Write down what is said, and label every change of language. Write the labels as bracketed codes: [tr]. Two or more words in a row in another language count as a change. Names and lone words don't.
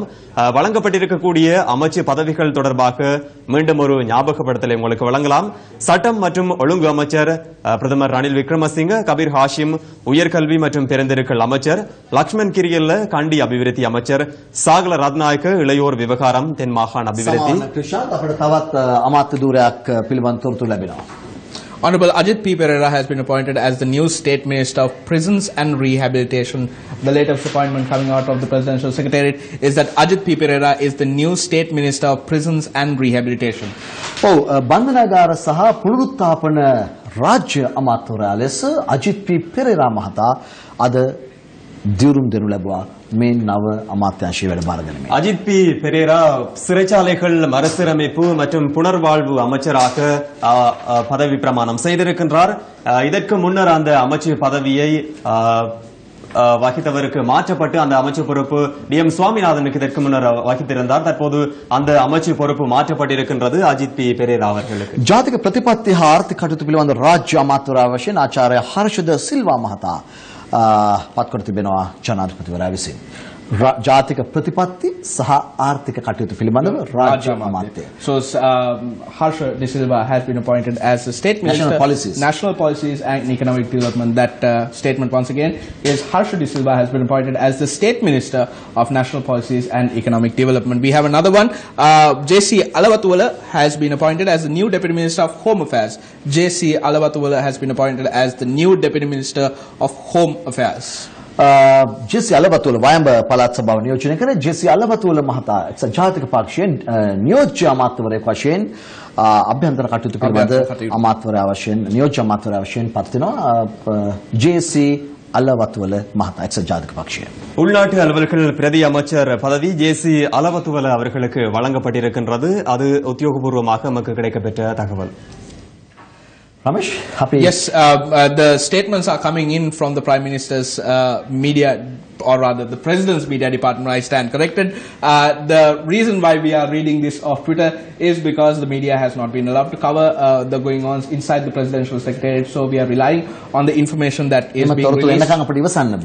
[ta] வழங்கப்பட்டிருக்கக்கூடிய அமைச்சு பதவிகள் தொடர்பாக மீண்டும் ஒரு ஞாபகப்படுத்தலை உங்களுக்கு வழங்கலாம். சட்டம் மற்றும் ஒழுங்கு அமைச்சர் பிரதமர் ரணில் விக்ரமசிங்க, கபீர் ஹாஷிம் உயர்கல்வி மற்றும் பெருந்திருக்கள் அமைச்சர், லக்ஷ்மன் கிரியல்ல கண்டி அபிவிருத்தி அமைச்சர், சாகல ரத்நாயக்க இளையோர் விவகாரம் தென் மாகாண அபிவிருத்தி. [en] Honorable Ajit P. Pereira has been appointed as the new State Minister of Prisons and Rehabilitation. The latest appointment coming out of the Presidential Secretariat is that Ajit P. Pereira is the new State Minister of Prisons and Rehabilitation. [si] බන්ධනාගාර සහ පුනරුත්ථාපන රාජ්‍ය අමාත්‍යවරයා ලෙස අජිත් පී පෙරේරා මහතා අද දියුණුම් දෙනු ලැබුවා මේ නව අමාත්‍යාංශයේ වැඩ බාර ගැනීම. [ta] அஜித் பி பெரேரா சிறைச்சாலைகள் மறுசீரமைப்பு மற்றும் புனர்வாழ்வு அமைச்சராக பதவி பிரமாணம் செய்திருக்கின்றார். இதற்கு முன்னர் அந்த அமைச்சு பதவியை வகித்தவருக்கு மாற்றப்பட்டு அந்த அமைச்சு பொறுப்பு டி.எம். சுவாமிநாதனுக்கு இதற்கு முன்னர் வகித்திருந்தார். தற்போது அந்த அமைச்சு பொறுப்பு மாற்றப்பட்டிருக்கின்றது அஜித் பி பெரேரா அவர்களுக்கு. [si] ජාතික ප්‍රතිපත්ති හා ආර්ථික කටයුතු පිළිබඳ රාජ්‍ය අමාත්‍යවරයා වශයෙන් ආචාර්ය හර්ෂද සිල්වා මහතා පත්කර තිබෙනවා ජනාධිපතිවරයා විසින්. ජාතික ප්‍රතිපත්ති සහ ආර්ථික කටයුතු පිළිබඳව රාජ්‍ය අමාත්‍ය. [en] So Harsha De Silva has been appointed as the State Minister National Policies and Economic Development. That statement once again is Harsha De Silva has been appointed as the State Minister of National Policies and Economic Development. We have another one. J.C. Alawatuwala has been appointed as the new Deputy Minister of Home Affairs. J.C. Alawatuwala has been appointed as the new Deputy Minister of Home Affairs. [si] ජෙසි අලවතුල වයඹ පළාත් සභාව නියෝජනය කර ජෙසි අලවතුල මහතා එක්සත් ජාතික පක්ෂයෙන් නියෝජ්‍ය අමාත්‍යවරයෙක් වශයෙන් අභ්‍යන්තර කටයුතු පිළිබඳ අමාත්‍යවරයා වශයෙන් නියෝජ්‍ය අමාත්‍යවරයා වශයෙන් පත් වෙනවා ජෙසි අලවතුල මහතා එක්සත් ජාතික පක්ෂය. [ta] உள்நாட்டு அலுவல்கள் பிரதி அமைச்சர் பதவி ஜேசி அலவத்துவல அவர்களுக்கு வழங்கப்பட்டிருக்கின்றது. அது உத்தியோகபூர்வமாக நமக்கு கிடைக்கப்பெற்ற தகவல். [en] Ramesh, happy? Yes, the statements are coming in from the Prime Minister's media, or rather the President's media department. I stand corrected. The reason why we are reading this off Twitter is because the media has not been allowed to cover the going-ons inside the Presidential Secretariat, so we are relying on the information that is being released.